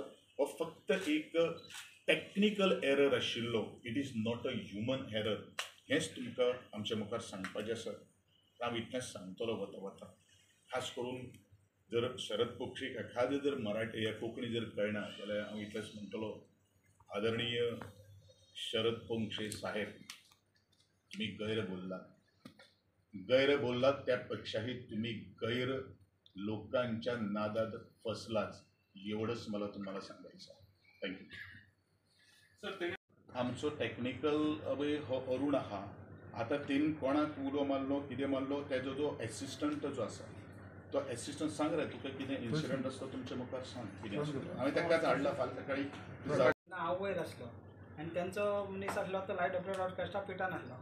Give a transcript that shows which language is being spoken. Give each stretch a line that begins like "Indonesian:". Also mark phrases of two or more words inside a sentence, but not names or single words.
Konkani: हो फक्त एक टेक्निकल एरर आशिल्लो.
English: It is not a human error.
Konkani: हेंच तुमकां आमच्या मुखार सांगपाचें आसा. हांव इतलेंच सांगतलो वता वता. खास करून जर शरद पोंक्षीक एखादें जर मराठी या कोंकणी जर कळना जाल्यार हांव इतलेंच म्हणटलो,
Marathi: आदरणीय शरद पोंक्षे साहेब तुम्ही गैर बोललात त्यापेक्षाही तुम्ही गैर लोकांच्या नादात फसलाच एवढंच मला तुम्हाला सांगायचं आहे.
Konkani: थँक्यू. आमचो टेक्निकल अवे हो अरुण आहा. आता तेन कोणाक उलो मारलो कितें मारलो तेजो जो एसिस्टंट जो आसा तो एसिस्टंट सांग रे तुका कितें इन्सिडंट आसता तुमच्या मुखार सांग कितें आसता. हांवें ताकाच हाडला फाल्यां सकाळी हांव वयर आसलो आनी तेंचो मनीस आसलो तो लायट ऑपरेटर ऑर्केस्ट्रा पिटान आसलो.